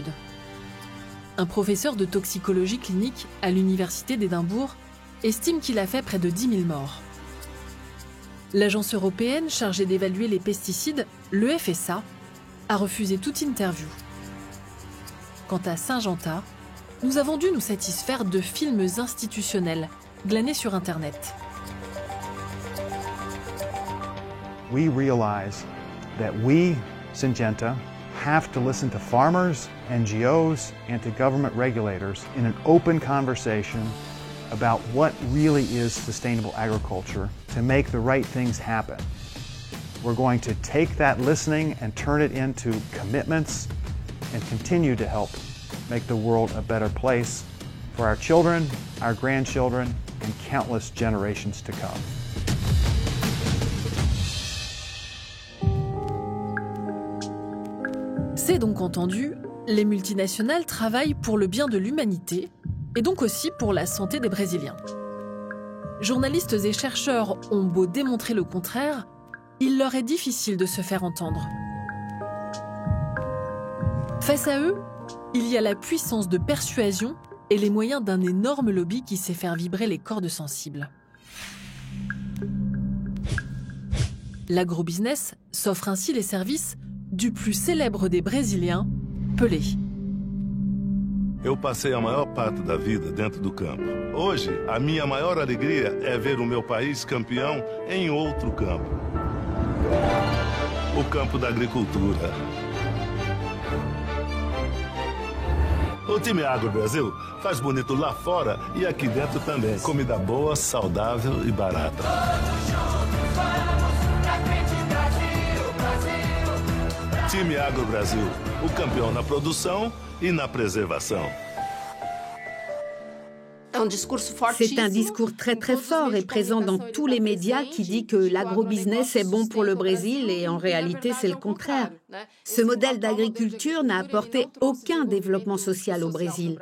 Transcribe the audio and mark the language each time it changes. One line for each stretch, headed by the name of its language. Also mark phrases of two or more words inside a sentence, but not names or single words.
French: Un professeur de toxicologie clinique à l'Université d'Édimbourg estime qu'il a fait près de 10 000 morts. L'agence européenne chargée d'évaluer les pesticides, le FSA, a refusé toute interview. Quant à Syngenta, nous avons dû nous satisfaire de films institutionnels glanés sur Internet.
English: We realize that we, Syngenta, have to listen to farmers, NGOs, and to government regulators in an open conversation about what really is sustainable agriculture to make the right things happen. We're going to take that listening and turn it into commitments and continue to help make the world a better place for our children, our grandchildren, and countless generations to come.
French: C'est donc entendu, les multinationales travaillent pour le bien de l'humanité et donc aussi pour la santé des Brésiliens. Journalistes et chercheurs ont beau démontrer le contraire, il leur est difficile de se faire entendre. Face à eux, il y a la puissance de persuasion et les moyens d'un énorme lobby qui sait faire vibrer les cordes sensibles. L'agrobusiness s'offre ainsi les services du plus célèbre des Brésiliens, Pelé.
Portuguese: Eu passei a maior parte da vida dentro do campo. Hoje, a minha maior alegria é ver o meu país campeão em outro campo. O campo da agricultura. O time Agro Brasil faz bonito lá fora e aqui dentro também. Comida boa, saudável e barata. Time Agro Brasil, o campeão na produção e na preservação.
French: C'est un discours très très fort et présent dans tous les médias qui dit que l'agrobusiness est bon pour le Brésil et en réalité c'est le contraire. Ce modèle d'agriculture n'a apporté aucun développement social au Brésil.